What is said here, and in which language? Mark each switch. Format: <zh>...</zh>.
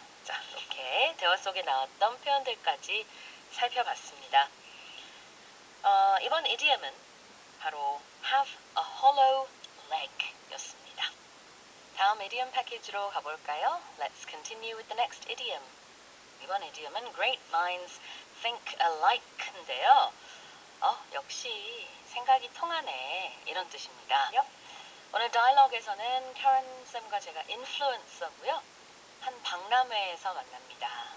<ko>자, 이렇게 대화 속에 나왔던 표현들까지 살펴봤습니다. 이번 idiom은 바로 have a hollow leg 였습니다. 다음 idiom 패키지로 가볼까요?</ko> <en>Let's continue with the next idiom.</en> <ko>이번 idiom은</ko> <en>great minds think alike인데요.</en> <ko>역시 생각이 통하네 이런 뜻입니다. 오늘 다이얼로그에서는 카렌 쌤과 제가 인플루언서고요. 한 박람회에서 만납니다.</ko>